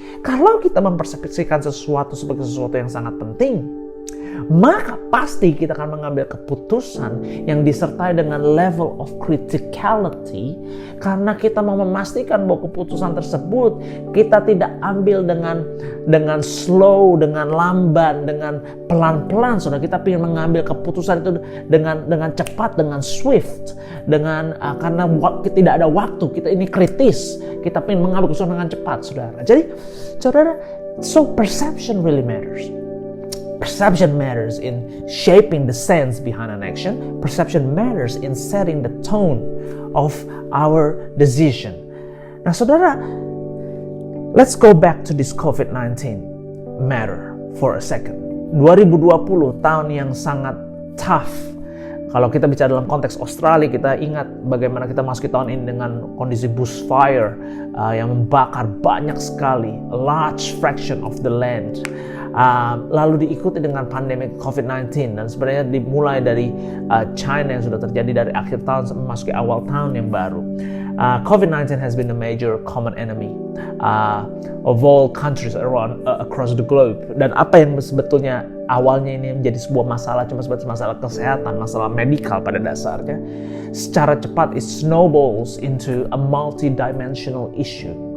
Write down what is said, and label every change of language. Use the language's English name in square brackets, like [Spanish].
[Indonesian] Kalau kita mempersepsikan sesuatu sebagai sesuatu yang sangat penting, maka pasti kita akan mengambil keputusan yang disertai dengan [English] level of criticality, [Indonesian] karena kita mau memastikan bahwa keputusan tersebut kita tidak ambil dengan slow, dengan lamban, dengan pelan-pelan. Saudara, kita ingin mengambil keputusan itu dengan cepat, dengan swift, karena tidak ada waktu, kita ini kritis, kita ingin mengambil keputusan dengan cepat, saudara. Jadi, saudara, [English] so perception really matters. Perception matters in shaping the sense behind an action. Perception matters in setting the tone of our decision. [Indonesian] Nah, saudara, [English] let's go back to this COVID-19 matter for a second. [Indonesian] 2020 tahun yang sangat tough. Kalau kita bicara dalam konteks Australia, kita ingat bagaimana kita masuki tahun ini dengan kondisi bushfire yang membakar banyak sekali, [English] a large fraction of the land. [Indonesian] Lalu diikuti dengan pandemi COVID-19, dan sebenarnya dimulai dari China yang sudah terjadi dari akhir tahun memasuki awal tahun yang baru. [English] COVID-19 has been a major common enemy of all countries across the globe. [Indonesian] Dan apa yang sebetulnya awalnya ini menjadi sebuah masalah, cuma sebatas masalah kesehatan, masalah medikal pada dasarnya, secara cepat [English] it snowballs into a multi-dimensional issue.